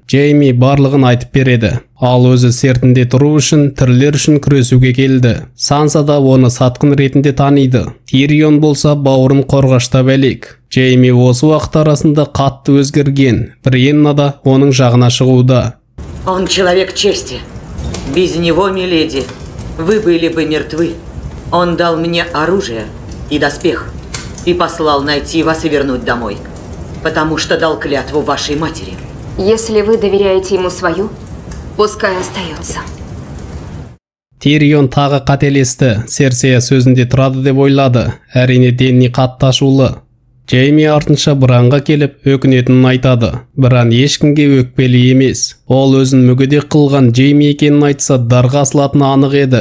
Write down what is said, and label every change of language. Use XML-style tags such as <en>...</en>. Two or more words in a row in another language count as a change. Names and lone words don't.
<kk>Джейми барлығын айтып береді. Ал өзі сертінде тұру үшін, тірілер үшін күресуге келді. Санса да оны сатқын ретінде таниды. Тирион болса бауырын қорғаштап әлек. Джейми осы уақыт арасында қатты өзгерген. Бриенна да оның жағына шығуда.</kk> <ru>Он человек чести. Без него, миледи, вы были бы мертвы. Он дал мне оружие и доспех и послал найти вас и вернуть домой, потому что дал клятву вашей матери. Если вы доверяете ему свою, пускай остается.</ru> <kk>Тирион тағы қателесті. Серсея сөзінде тұрады деп ойлады. Әрине Денни қатты ашулы. Джейми артынша Бранға келіп өкінетінін айтады. Бран ешкімге өкпелі емес. Ол өзін мүгедек қылған Джейми екенін айтса дарға асылатыны анық еді.</kk>